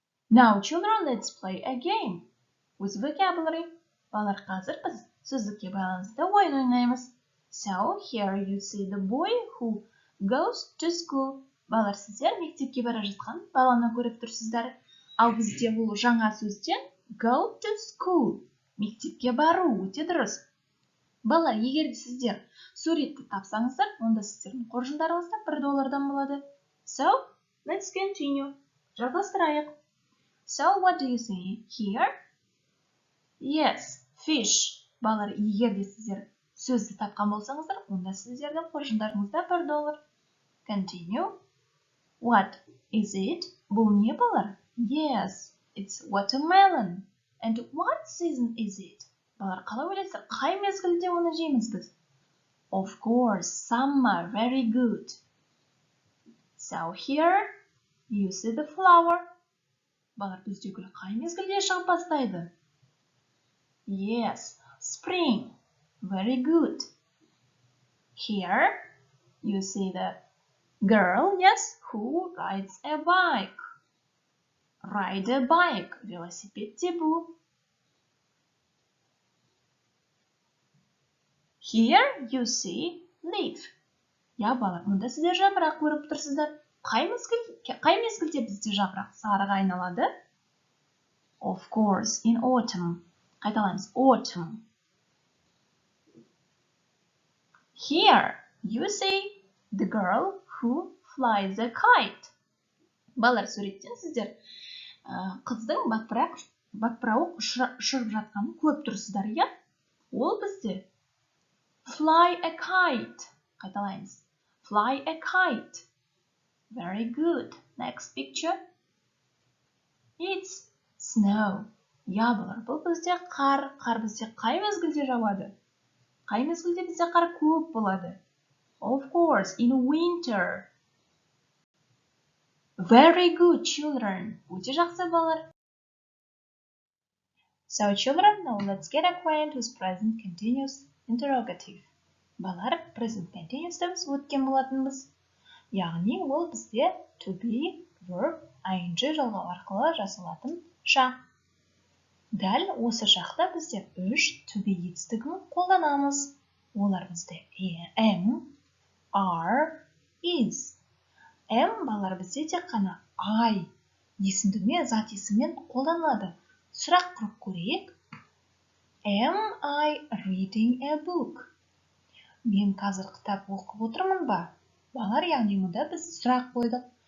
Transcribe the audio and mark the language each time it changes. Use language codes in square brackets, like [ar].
[en] Now, children, let's play a game with vocabulary. [kk] Балалар, қазір біз сөздікке байланысты ойын ойнаймыз. [en] So, here you see the boy who goes to school. [kk] Балалар, сіздер мектепке бара жатқан баланы көріп тұрсыздар. Ал бізде бұл жаңа сөзден go to school. Мектепке бару өте дұрыс. Балалар, егер де сіздер суретті тапсаңыздар, онда сіздердің қоржындарыңызда $1 болады. [en] So, let's continue. [kk] Жалғастырайық. [en] So, what do you see here? Yes, fish. [kk] Балалар, егер де сіздер сөзді тапқан болсаңыздар, онда сіздердің қоржындарыңызда $1. [en] Continue. What is it? [kk] Бұл не балар? [en] Yes, it's watermelon. And what season is it? [kk] Балар, қалай ойлайсыздар? Қай мезгілде оны жейміз біз? [en] Of course, summer. Very good. So here you see the flower. [kk] Балар, бізде гүл қай мезгілде шығып бастайды? [en] Yes, spring. Very good. Here you see the girl, yes, who rides a bike. Ride a bike. [kk] Велосипед тебу. [en] Here you see leaf. [kk] Я, балар, мұнда сіздер жапырақ көріп тұрсыздар. Қай мезгілде бізде жапырақ сарыға айналады? [en] Of course, in autumn. [kk] Қайталаймыз, autumn. [en] Here you see the girl who flies a kite. [kk] Балар, суреттен сіздер қыздың батпырауық ұшырып жатқанын көріп тұрсыздар, иә? Ол бізде fly a kite. Қайталаймыз, fly a kite. [en] Very good. Next picture. It's snow. [kk] Я, балар, бұл бізде қар. Қар бізде қай мезгілде жауады? Қай мезгілде бізде қар көп болады? [en] Of course, in winter. Very good, children. [kk] Өте жақсы, балар. [en] So, children, now let's get acquainted with present continuous interrogative. [kk] Балар, present continuous'та біз өткен болатынбыз. Яғни, ол бізде to be, verb, ing жалғау арқылы жасалатын шақ. Дәл осы шақта бізде үш to be етістігін қолданамыз. Олар бізде am, are, is. Am балар бізде тек қана I есімдігімен, зат есіммен қолданылады. Сұрақ құрып көрейік. [en] Am I reading a book? [kk] Мен қазір кітап оқып отырмын ба? Балар, яғни мұнда біз сұрақ қойдық.